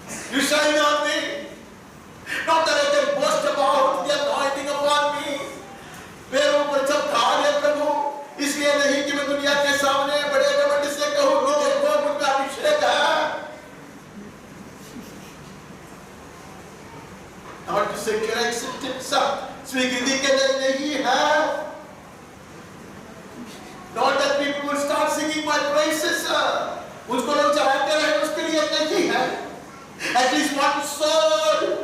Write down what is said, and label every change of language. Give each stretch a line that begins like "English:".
English: You shine on me, not that I can boast about the anointing upon me.
Hindi: मेरे ऊपर चमका दे प्रभु, इसलिए नहीं कि मैं दुनिया के सामने बड़े घमंड से कहूं कि देखो मुझ पे अभिषेक है।
English: Not to say can I accept himself,
Hindi: स्वीकृति के लिए नहीं है।
English: Not that people will start singing my praises,
Hindi: उसको लोग चाहते रहे उसके लिए नहीं है।
English: At least one soul